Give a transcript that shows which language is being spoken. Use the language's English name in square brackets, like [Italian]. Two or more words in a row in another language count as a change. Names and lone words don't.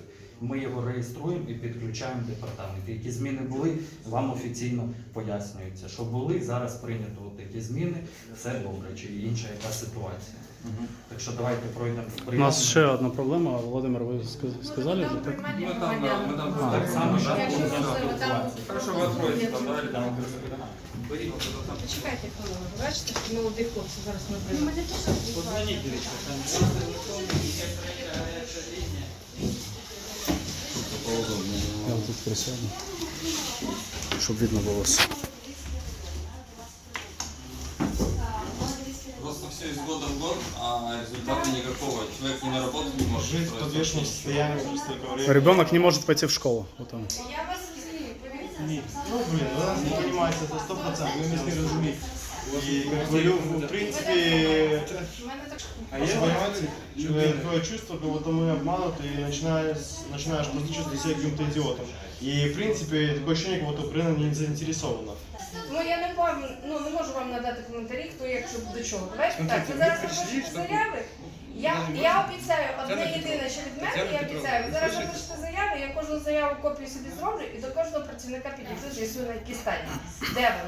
[Ukrainian] Ми його реєструємо і підключаємо департамент. Які зміни були, вам офіційно пояснюється, що були, зараз прийнято от такі зміни, все добре, чи інша яка ситуація. Так що давайте пройдемо. У нас ще одна проблема, Володимир, ви сказали? Там так? приймання [Russian] Мы там, да, [Ukrainian] громадян. [Russian] мы там [Ukrainian] Так само, що Якщо буде можливо, там [Russian] Хорошо, вы откроете там, да, или там? [Ukrainian] Беріть. Почекайте хвилину. Ви бачите, що молоді хлопці зараз ми приймемо. Подзвоніть, дивіться, там Я вам тут присяду, щоб видно було все. [Russian] Просто все из года в год, а результата никакого. Человек не на работу не может. Жить в устроиться. подвешенном состоянии уже столько времени. Ребенок не може пойти в школу. Вот он. [Ukrainian] Я вас розумію, повірте. [Russian] Ну, блин, вы нас не понимаете, это 100%, вы нас не разумеете. И как бы, в принципе, [Ukrainian] У мене так. [Russian] а я понимаете, такое чувство, как будто мы обмануты, и начинаешь просто чувствовать себя каким-то идиотом. И в принципе, такое ощущение, как будто Украина не заинтересована. [Ukrainian] Ну я не можу вам надати коментарі, хто як що до чого. Давайте так, ви зараз напишете заяви. Я обіцяю, одне єдине, що від мене, я обіцяю, ви зараз напишете заяви, я кожну заяву копію собі зроблю і до кожного працівника підійду, з'ясую на якій стадії. Де ви?